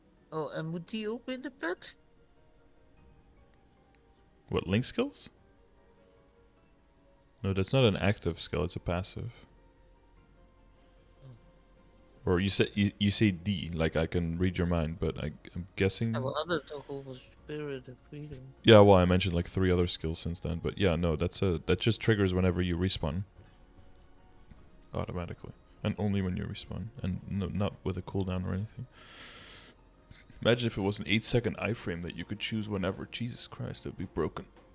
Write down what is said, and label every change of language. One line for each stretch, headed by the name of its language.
Dutch: Oh, en moet die ook in de pet?
English: What, link skills? No, that's not an active skill, it's a passive. Or you say D, like I can read your mind, but I'm guessing...
Dutch: Ja, we hadden het toch over Spirit of Freedom.
English: Yeah, well, I mentioned like 3 other skills since then, but yeah, no, that just triggers whenever you respawn. Automatically. And only when you respawn. And no, not with a cooldown or anything. Imagine if it was an 8-second iframe that you could choose whenever. Jesus Christ, it would be broken.